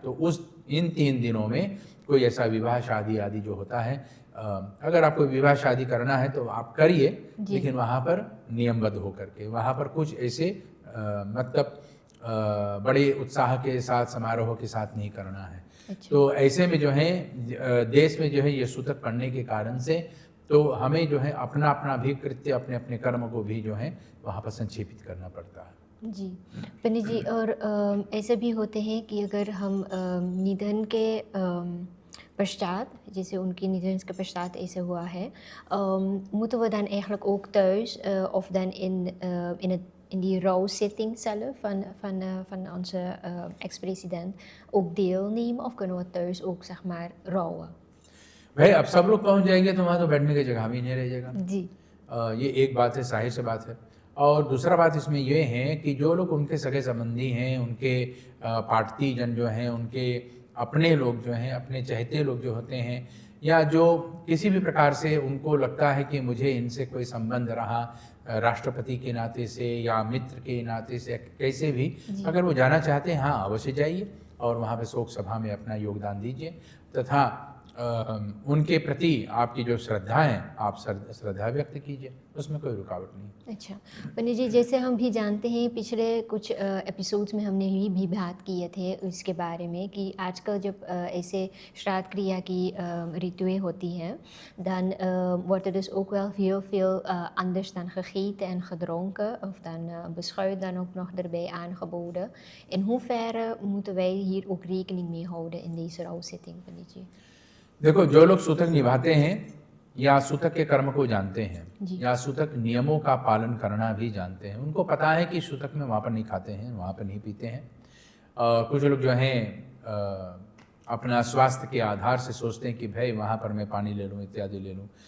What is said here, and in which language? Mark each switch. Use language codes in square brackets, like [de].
[hi] तो इन 3 दिनों में कोई ऐसा विवाह शादी आदि जो होता है, अगर आपको विवाह शादी करना है तो आप करिए, लेकिन वहाँ पर नियमबद्ध होकर के, वहाँ पर कुछ ऐसे मतलब बड़े उत्साह के साथ, समारोह के साथ नहीं करना है। अच्छा। तो ऐसे में जो है देश में जो है ये सूतक पड़ने के कारण से तो हमें जो है अपना अपना भी कृत्य, अपने अपने कर्म को भी जो है वहाँ पर संक्षेपित करना पड़ता है। जी पंडित जी, और ऐसे भी होते हैं कि अगर हम निधन के पश्चात, जैसे उनकी निधन के पश्चात ऐसे हुआ है, [nl] moeten we dan eigenlijk ook thuis of dan in die rouwzitting zelf van onze ex-president ook deelnemen, of kunnen we thuis ook zeg maar rouwen? [hi] भाई अब सब लोग पहुंच जाएंगे तो वहाँ तो बैठने की जगह भी नहीं रह जाएगा। जी। ये एक बात है, जाहिर सी बात है। और दूसरा बात इसमें ये है कि जो लोग उनके सगे संबंधी हैं, उनके पार्टी जन जो हैं, उनके अपने लोग जो हैं, अपने चहेते लोग जो होते हैं, या जो किसी भी प्रकार से उनको लगता है कि मुझे इनसे कोई संबंध रहा राष्ट्रपति के नाते से या मित्र के नाते से, कैसे भी अगर वो जाना चाहते हैं, हाँ अवश्य जाइए और वहाँ पे शोक सभा में अपना योगदान दीजिए। तथा उनके प्रति आपकी जो श्रद्धा है, आप श्रद्धा व्यक्त कीजिए, उसमें कोई रुकावट नहीं। अच्छा पंडित जी, जैसे हम भी जानते हैं पिछले कुछ एपिसोड्स में हमने भी बात किए थे इसके बारे में कि आजकल जब ऐसे श्राद्ध क्रिया की ऋतुएं होती हैं, [nl] dan wordt er dus ook wel heel veel anders dan gegeten en gedronken of dan beschuit dan ook nog erbij aangeboden. In hoeverre moeten wij hier ook rekening mee houden in deze rouwzitting, पंडित जी? [hi] देखो, जो लोग सूतक निभाते हैं या सूतक के कर्म को जानते हैं जी। या सूतक नियमों का पालन करना भी जानते हैं, उनको पता है कि सूतक में वहाँ पर नहीं खाते हैं, वहाँ पर नहीं पीते हैं। कुछ लोग जो हैं अपना स्वास्थ्य के आधार से सोचते हैं कि भाई वहाँ पर मैं पानी ले लूँ, इत्यादि ले लूँ।